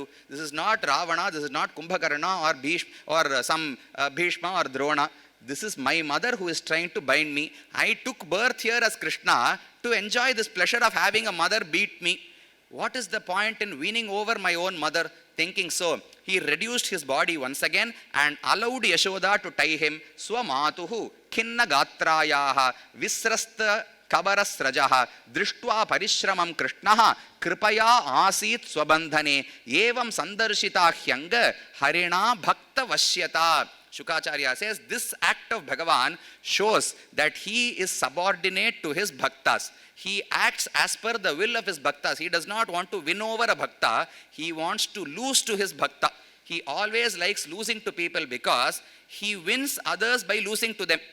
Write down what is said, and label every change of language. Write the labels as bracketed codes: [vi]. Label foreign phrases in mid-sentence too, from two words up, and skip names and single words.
[en] This is not Ravana, this is not Kumbhakarna or Bhishma or Drona. This is my mother who is trying to bind me. I took birth here as Krishna to enjoy this pleasure of having a mother beat me. What is the point in winning over my own mother? Thinking so, he reduced his body once again and allowed Yashoda to tie him. [sa] स्वमातुः किन्न गात्रायाः विस्रस्त कबरस्रजः दृष्ट्वा परिश्रमं कृष्णः कृपया आसीत् स्वबन्धने एवं संदर्शिता ह्यङ्ग हरिणा भक्त वश्यता. [en] Shukacharya says this act of Bhagavan shows that he is subordinate to his bhaktas. He acts as per the will of his bhaktas. He does not want to win over a bhakta. He wants to lose to his bhakta. He always likes losing to people because he wins others by losing to them.